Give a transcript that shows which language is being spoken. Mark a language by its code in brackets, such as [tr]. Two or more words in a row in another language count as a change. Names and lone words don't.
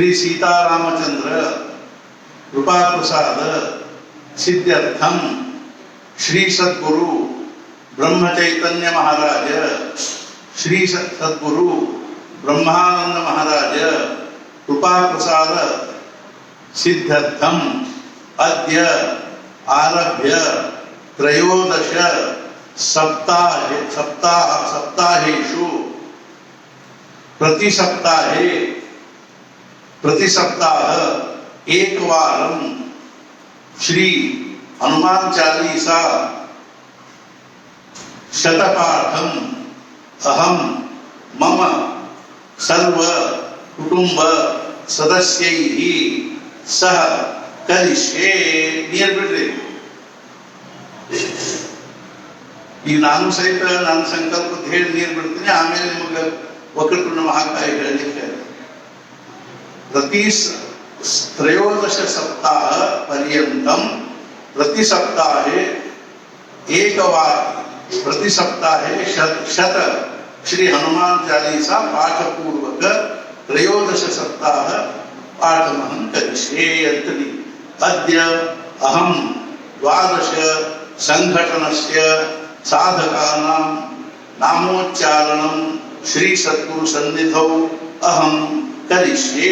[sa] ಸೀತಾರಾಮಚಂದ್ರ ಕೃಪಾ ಪ್ರಸಾದ ಸಿದ್ಧಾರ್ಥಂ, ಶ್ರೀ ಸದ್ಗುರು ಬ್ರಹ್ಮಚೈತನ್ಯ ಮಹಾರಾಜ, ಶ್ರೀ ಸದ್ಗುರು ಬ್ರಹ್ಮಾನಂದ ಮಹಾರಾಜ ಕೃಪಾ ಪ್ರಸಾದ ಸಿದ್ಧಾರ್ಥಂ ಅದ್ಯ ಆರಭ್ಯ ತ್ರಯೋದಶ ಸಪ್ತಾಹೇಷು ಪ್ರತಿ सप्ताह एक वारं श्री हनुमान चालीसा शतपाठम अहम मम सर्व कुटुंब सदस्यैः सह करिष्ये [kn] बिड्रे ಈಗ ನಾನು ಸಹಿತ ನನ್ನ ಸಂಕಲ್ಪದ ಹೇಳಿ ನೀರು ಬಿಡ್ತೀನಿ. ಆಮೇಲೆ ನಿಮಗೆ ವಕ್ರತುಂಡ ಮಹಾಕಾಯ ಹೇಳಲಿಕ್ಕೆ [sa] त्रयोदश सप्ताह पर्यंतम प्रति सप्ताहे प्रति सप्ताहे शत श्री हनुमान चालीसा पाठ पूर्वक त्रयोदश सप्ताह पाठमहं करिष्ये अंतनि अद्य अहं द्वादश संघटनस्य साधकानां नामोच्चारणं श्री सद्गुरु सन्निधौ अहं करिष्ये.